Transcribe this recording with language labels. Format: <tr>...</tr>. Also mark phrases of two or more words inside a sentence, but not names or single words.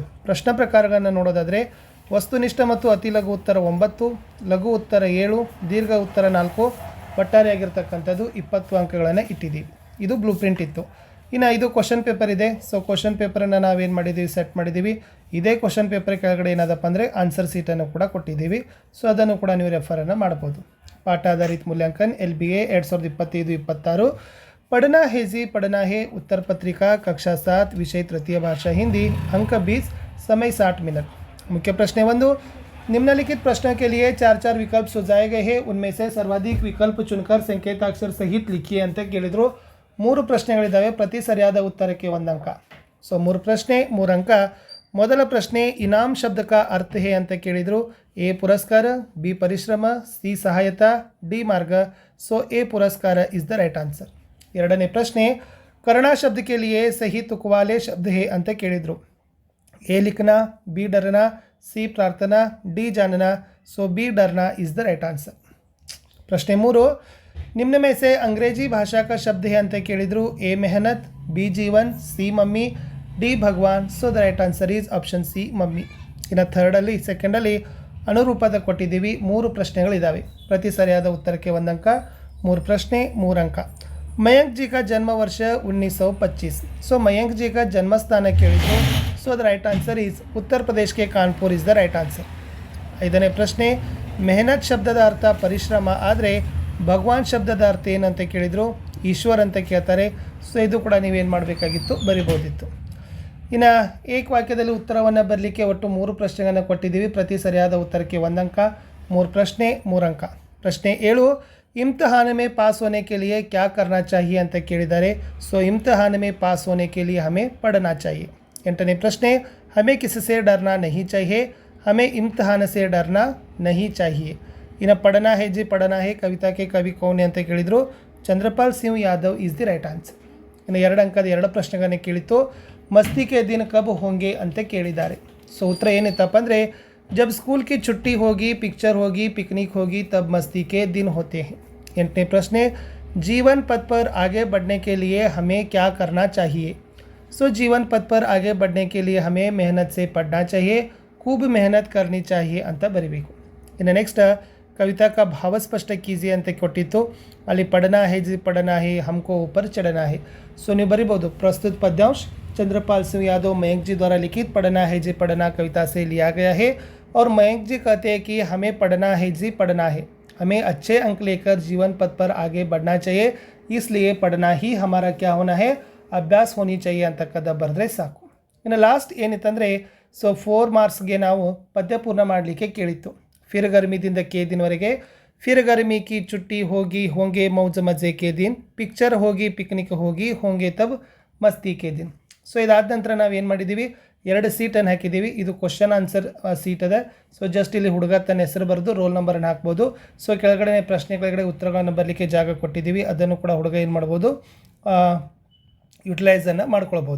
<kn>ಪ್ರಶ್ನೆ ಪ್ರಕಾರಗಳನ್ನು ನೋಡೋದಾದರೆ ವಸ್ತುನಿಷ್ಠ ಮತ್ತು ಅತಿ ಲಘು ಉತ್ತರ 9, ಲಘು ಉತ್ತರ 7, ದೀರ್ಘ ಉತ್ತರ 4, ಒಟ್ಟಾರೆಯಾಗಿರ್ತಕ್ಕಂಥದ್ದು 20 ಅಂಕಗಳನ್ನು ಇಟ್ಟಿದ್ದೀವಿ. ಇದು</kn> <en>blue print</en> <kn>ಇತ್ತು. ಇನ್ನು ಇದು</kn> <en>question paper</en> <kn>ಇದೆ. ಸೊ</kn> <en>question paperannu</en> <kn>ನಾವೇನು ಮಾಡಿದ್ದೀವಿ, ಸೆಟ್ ಮಾಡಿದ್ದೀವಿ. ಇದೇ</kn> <en>question paper</en> <kn>ಕೆಳಗಡೆ ಏನಾದಪ್ಪ ಅಂದರೆ</kn> <en>answer sheetannu</en> <kn>ಕೂಡ ಕೊಟ್ಟಿದ್ದೀವಿ. ಸೊ ಅದನ್ನು ಕೂಡ ನೀವು ರೆಫರನ್ನು ಮಾಡ್ಬೋದು.</kn> <hi>पाठ आधारित मूल्यांकन LBA 2025-26 पढ़ना है जी पढ़ना है उत्तर पत्रिका कक्षा 7 विषय तृतीय भाषा हिंदी अंक 20 समय 60 मिनट. मुख्य प्रश्न 1, निम्नलिखित प्रश्नों के लिए 4 विकल्प सुझाए गए हैं, उनमें से सर्वाधिक विकल्प चुनकर संकेताक्षर सहित लिखिए</hi> <kn>ಅಂತ ಕೇಳಿದ್ರು. 3 ಪ್ರಶ್ನೆಗಳಿದ್ದಾವೆ, ಪ್ರತಿ ಸರಿಯಾದ ಉತ್ತರಕ್ಕೆ 1 ಅಂಕ. ಸೊ 3 ಪ್ರಶ್ನೆ 3 ಅಂಕ. ಮೊದಲ ಪ್ರಶ್ನೆ ಇನಾಮ್ ಶಬ್ದ</kn> <hi>का अर्थ है</hi> <kn>ಅಂತ ಕೇಳಿದ್ರು. ಎ ಪುರಸ್ಕಾರ, ಬಿ ಪರಿಶ್ರಮ, ಸಿ ಸಹಾಯತಾ, ಡಿ ಮಾರ್ಗ. ಸೊ ಎ ಪುರಸ್ಕಾರ</kn> <en>is the right answer.</en> <kn>ಎರಡನೇ ಪ್ರಶ್ನೆ ಕರ್ಣ ಶಬ್ದ</kn> <hi>के लिए सही तुक वाले शब्द है</hi> <kn>ಅಂತ ಕೇಳಿದ್ರು.</kn> <hi>ಎ लिखना, बी डरना, सी प्रार्थना, डी जानना. सो बी डरना</hi> <en>is the right answer.</en> <hi>प्रश्न 3 निम्न में से अंग्रेजी भाषा का शब्द है</hi> <kn>ಅಂತ ಕೇಳಿದ್ರು.</kn> <hi>ಎ मेहनत, बी जीवन, सी मम्मी, डी भगवान.</hi> <en>so the right answer is option C mummy.</en> <kn>ಇನ್ನು ಥರ್ಡಲ್ಲಿ ಸೆಕೆಂಡಲ್ಲಿ ಅನುರೂಪದ ಕೊಟ್ಟಿದ್ದೀವಿ. 3 ಪ್ರಶ್ನೆಗಳಿದ್ದಾವೆ, ಪ್ರತಿ ಸರಿಯಾದ ಉತ್ತರಕ್ಕೆ 1 ಅಂಕ. 3 ಪ್ರಶ್ನೆ 3 ಅಂಕ.</kn> <hi>मयंक जी का जन्म वर्ष 1925. सो मयंक जी का जन्म स्थान ಕೇಳಿದ್ರು.</hi> <en>so the right answer is Uttar Pradesh ke Kanpur is the right answer.</en> <kn>5ನೇ ಪ್ರಶ್ನೆ ಮೆಹನತ್ ಶಬ್ದದ ಅರ್ಥ ಪರಿಶ್ರಮ ಆದರೆ ಭಗವಾನ್ ಶಬ್ದದ ಅರ್ಥ ಏನಂತ ಕೇಳಿದ್ರು. ಈಶ್ವರ್ ಅಂತ ಕೇಳ್ತಾರೆ. ಸೊ ಇದು ಕೂಡ ನೀವೇನು ಮಾಡಬೇಕಾಗಿತ್ತು, ಬರಿಬೋದಿತ್ತು. ಇನ್ನು ಏಕವಾಕ್ಯದಲ್ಲಿ ಉತ್ತರವನ್ನು ಬರಲಿಕ್ಕೆ ಒಟ್ಟು 3 ಪ್ರಶ್ನೆಗಳನ್ನು ಕೊಟ್ಟಿದ್ದೀವಿ, ಪ್ರತಿ ಸರಿಯಾದ ಉತ್ತರಕ್ಕೆ 1 ಅಂಕ. 3 ಪ್ರಶ್ನೆ 3 ಅಂಕ. ಪ್ರಶ್ನೆ 7</kn> <hi>इम्तिहान में पास होने के लिए क्या करना चाहिए</hi> <kn>ಅಂತ ಕೇಳಿದ್ದಾರೆ.</kn> <hi>ಸೊ इम्तिहान में पास होने के लिए हमें पढ़ना चाहिए.</hi> <kn>8ನೇ ಪ್ರಶ್ನೆ</kn> <hi>हमें किससे डरना नहीं चाहिए. हमें इम्तिहान से डरना नहीं चाहिए. ಇನ್ನು पढ़ना है जी पढ़ना है ಕವಿತಾ के कवि कौन</hi> <kn>ಅಂತ ಕೇಳಿದ್ರು. ಚಂದ್ರಪಾಲ್ ಸಿಂಗ್ ಯಾದವ್</kn> <en>is the right answer.</en> <kn>ಇನ್ನು 2 ಅಂಕದ 2 ಪ್ರಶ್ನೆಗಳನ್ನು ಕೇಳಿತ್ತು.</kn> <hi>मस्ती के दिन कब होंगे</hi> <kn>ಅಂತ ಕೇಳಿದ್ದಾರೆ. ಸೊ ಉತ್ತರ ಏನಿತ್ತಪ್ಪ ಅಂದರೆ</kn> <hi>जब स्कूल की छुट्टी होगी, पिक्चर होगी, पिकनिक होगी, तब मस्ती के दिन होते हैं. 8वें प्रश्न जीवन पथ पर आगे बढ़ने के लिए हमें क्या करना चाहिए. सो जीवन पथ पर आगे बढ़ने के लिए हमें मेहनत से पढ़ना चाहिए, खूब मेहनत करनी चाहिए</hi> <kn>ಅಂತ ಬರಿಬೇಕು. ಇನ್ನು ನೆಕ್ಸ್ಟ್ ಕವಿತಾ</kn> <hi>का भाव स्पष्ट कीजिए</hi> <kn>ಅಂತ ಕೊಟ್ಟಿತ್ತು.</kn> <hi>ಅಲ್ಲಿ पढ़ना है जी पढ़ना है हमको ऊपर चढ़ना है. सो</hi> <kn>ನೀವು ಬರಿಬೋದು</kn> <hi>प्रस्तुत पद्यांश चंद्रपाल सिंह यादव मयंक जी द्वारा लिखित पढ़ना है जी पढ़ना कविता से लिया गया है. और मयंक जी कहते हैं कि हमें पढ़ना है जी पढ़ना है, हमें अच्छे अंक लेकर जीवन पथ पर आगे बढ़ना चाहिए, इसलिए पढ़ना ही हमारा क्या होना है, अभ्यास होनी चाहिए</hi> <kn>ಅಂತಕ್ಕದ ಬರೆದ್ರೆ ಸಾಕು. ಇನ್ನು ಲಾಸ್ಟ್ ಏನಿತ್ತಂದರೆ ಸೊ 4 ಮಾರ್ಕ್ಸ್ಗೆ ನಾವು ಪದ್ಯ ಪೂರ್ಣ ಮಾಡಲಿಕ್ಕೆ ಕೇಳಿತ್ತು.</kn> <hi>फिर गर्मी दिन के दिन वरेगे, फिर गर्मी की छुट्टी होगी होंगे मौज मज़े के दिन, पिक्चर होगी पिकनिक होगी होंगे तब मस्ती के दिन.</hi> <kn>ಸೊ ಇದಾದ ನಂತರ ನಾವೇನು ಮಾಡಿದ್ದೀವಿ, 2 ಸೀಟನ್ನು ಹಾಕಿದ್ದೀವಿ. ಇದು</kn> <en>question answer sheet</en> <kn>ಅದ.</kn> <en>so just</en> <kn>ಇಲ್ಲಿ ಹುಡುಗ ತನ್ನ ಹೆಸರು ಬರೆದು</kn> <en>roll numberannu</en> <kn>ಹಾಕ್ಬೋದು. ಸೊ ಕೆಳಗಡೆ ಪ್ರಶ್ನೆ ಕೆಳಗಡೆ ಉತ್ತರಗಳನ್ನು ಬರಲಿಕ್ಕೆ ಜಾಗ ಕೊಟ್ಟಿದ್ದೀವಿ, ಅದನ್ನು ಕೂಡ ಹುಡುಗ ಏನು ಮಾಡ್ಬೋದು, ಯುಟಿಲೈಸನ್ನು ಮಾಡ್ಕೊಳ್ಬೋದು.</kn>